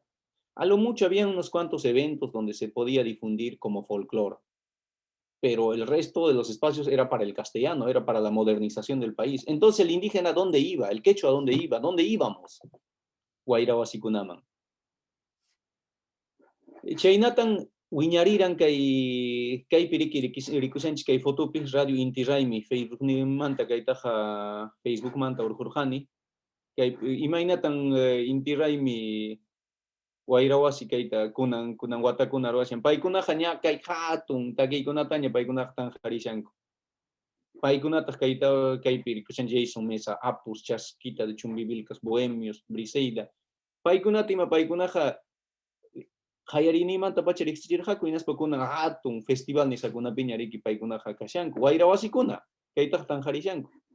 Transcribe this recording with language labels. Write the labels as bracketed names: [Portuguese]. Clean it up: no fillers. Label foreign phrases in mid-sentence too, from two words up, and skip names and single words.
[Spanish] A lo mucho había unos cuantos eventos donde se podía difundir como folclore, pero el resto de los espacios era para el castellano, era para la modernización del país. Entonces el indígena, ¿dónde iba? El quechua, ¿dónde iba? ¿Dónde íbamos? [Quechua] Guairabasikunaman. Chaynatan wiñariran kay piriki rikusanchik kay fotopis radio Inti Raymi Facebook manta kaytaqa Facebook manta urqurqani kay imaynatan Inti Raymi wayrawasi kayta kunan watakuna ruwashan paykunaqa ña kay hatun takiykunataña paykunaqa tanqarishanku paykunataq kaypi rikushan Jason Mesa Apus Chasquita de Chumbivilcas Bohemios Briseida paykunata ima paykunaqa hayarinimanta pacha riqsichirqaku hinaspa kunan hatun festival nisakunapiña riki paykunaqa kashanku wayrawasikuna kaytaqa tanqarishanku